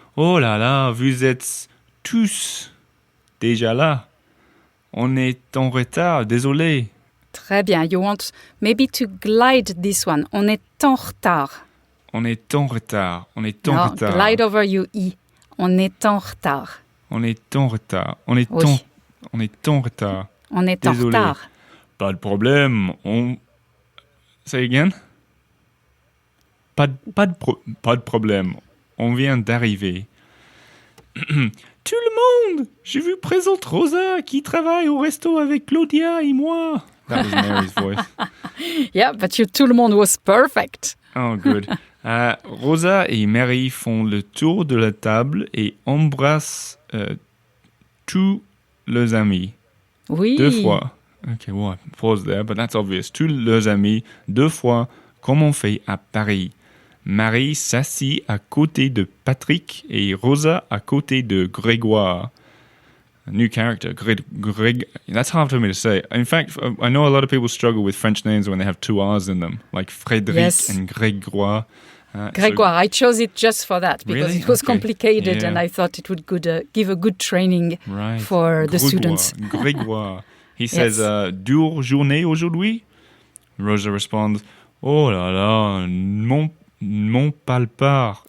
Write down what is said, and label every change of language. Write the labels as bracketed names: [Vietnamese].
[French] Oh là là, vous êtes tous déjà là. On est en retard, désolé. Très bien. [English] You want maybe to glide this one. [French] On est en retard. On est en retard. On est en retard. [English] Glide over you, I. [French] On est en retard. On est en retard. On est en retard. On est Désolé. en retard. Pas de problème. [English] Say again. [French] Pas de problème. On vient d'arriver. Tout le monde! Je vous présente Rosa qui travaille au resto avec Claudia et moi. [English] That was Mary's voice. Yeah, but your [French] tout le monde [English] was perfect. Oh, good. [French] Rosa et Mary font le tour de la table et embrassent tous leurs amis. Oui. 2 fois. [English] Okay, well, I pause there, but that's obvious. [French] Tous leurs amis, 2 fois, comme on fait à Paris. Marie s'assit à côté de Patrick et Rosa à côté de Grégoire. [English] A new character, Greg. That's hard for me to say. In fact, I know a lot of people struggle with French names when they have 2 R's in them, like Frédéric and Grégoire. Grégoire, I chose it just for that because Really? it was complicated Yeah. and I thought it would give a good training for the students. Grégoire. He says, [French] dure journée aujourd'hui? [English] Rosa responds, [French] oh là là, m'en parle pas.